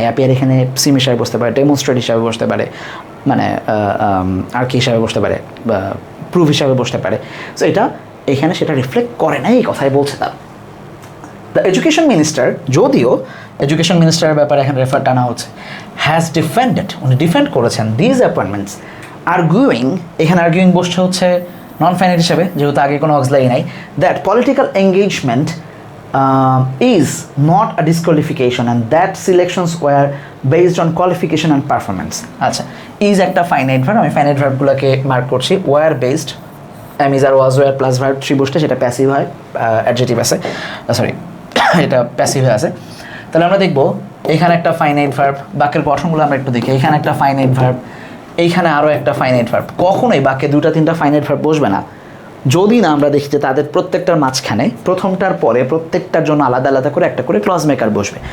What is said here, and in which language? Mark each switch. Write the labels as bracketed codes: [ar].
[bn] Appear এখানে সিম হিসাবে বসতে পারে, ডেমনস্ট্রেট হিসাবে বসতে পারে, মানে আর কি হিসাবে বসতে পারে, বা প্রুভ হিসাবে বসতে পারে। সো এটা এখানে সেটা রিফ্লেক্ট করে না, এই কথাই বলছে তারা। [en] the education minister, [bn] যদিও এডুকেশন মিনিস্টারের ব্যাপারে এখানে রেফার টানা হচ্ছে, [en] has defended, [bn] উনি ডিফেন্ড করেছেন [en] these appointments, [bn] আর্গুইং, এখানে আর্গুইং বসছে হচ্ছে [en] non finite [bn] হিসাবে, যেহেতু আগে কোনো অক্সিলারি নাই, [en] That political engagement is not a disqualification and that selections were based on qualification and performance. [bn] আচ্ছা, is একটা ফাইনাইট ভার্ব, আমি ফাইনাইট ভার্বগুলোকে মার্ক করছি। [en] were based, [bn] am is আর was were plus verb three বসলে সেটা passive হয়, adjective আছে, sorry এটা passive আছে। তাহলে আমরা দেখব এখানে একটা ফাইনাইট ভার্ব, বাক্যের গঠনগুলো আমরা একটু দেখি। এখানে একটা ফাইনাইট ভার্ব, এইখানে আরও একটা ফাইনাইট ভার্ব। কখনোই বাক্যে দুটা তিনটা ফাইনাইট ভার্ব বসবে না যদি না আমরা দেখি যে তাদের প্রত্যেকটার মাঝখানে প্রথমটার পরে প্রত্যেকটার জন্য আলাদা আলাদা করে একটা করে ক্লজ মেকার বসবে।